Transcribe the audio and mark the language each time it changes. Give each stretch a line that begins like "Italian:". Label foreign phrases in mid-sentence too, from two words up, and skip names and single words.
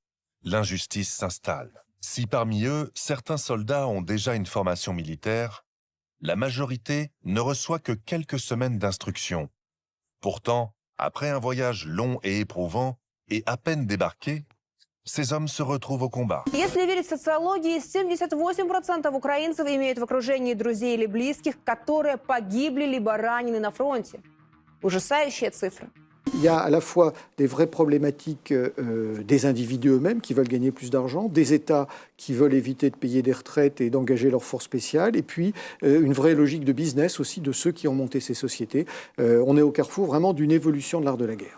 French: L'injustice s'installe. Si parmi eux, certains soldats ont déjà une formation militaire, la majorité ne reçoit que quelques semaines d'instruction. Pourtant, après un voyage long et éprouvant, et à peine débarqués, ces hommes se retrouvent au combat.
Russian: Если верить социологии, 78% украинцев имеют в окружении друзей или близких, которые погибли либо ранены на фронте. Ужасающая цифра.
French: Il y a à la fois des vraies problématiques des individus eux-mêmes qui veulent gagner plus d'argent, des États qui veulent éviter de payer des retraites et d'engager leurs forces spéciales, et puis une vraie logique de business aussi de ceux qui ont monté ces sociétés. On est au carrefour vraiment d'une évolution de l'art de la guerre.